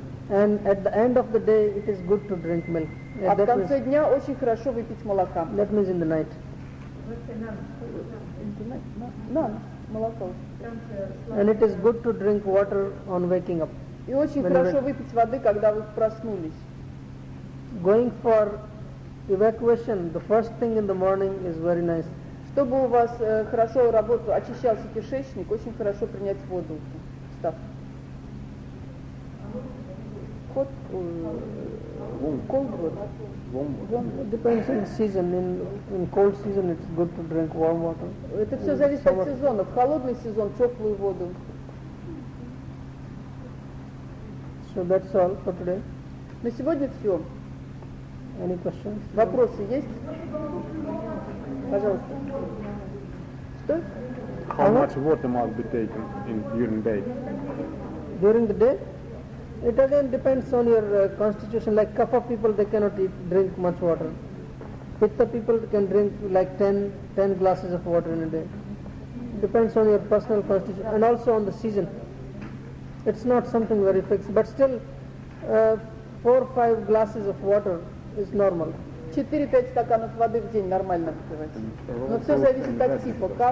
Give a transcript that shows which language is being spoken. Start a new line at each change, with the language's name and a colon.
English: And at the end of the day, it is good to drink milk.
Russian: А в конце дня очень хорошо выпить молока.
English: That means in the night.
Russian: Молоко.
English: And it is good to drink water on waking up.
Russian: И очень хорошо выпить воды, когда вы проснулись.
English: Going for evacuation, the first thing in the morning is very nice.
Russian: Чтобы у вас хорошо работал, очищался кишечник, очень хорошо принять воду. Встав.
English: Hot cold water. Warm water. Depends on season. In cold season it's good to drink warm water.
Russian: Это все зависит от сезона. В холодный сезон теплую воду.
English: So that's all for today.
Russian: На сегодня все.
English: Any questions?
Russian: Вопросы есть? Пожалуйста. Что?
English: How much water must be taken in during day? During the day? It again depends on your constitution. Like kapha people, they cannot drink much water. Pitta people can drink like 10 glasses of water in a day. Depends on your personal constitution and also on the season. It's not something very fixed, but still 4-5 glasses of water is normal.
Russian: 4-5 стаканов воды в день нормально выпивать. Но все зависит от типа.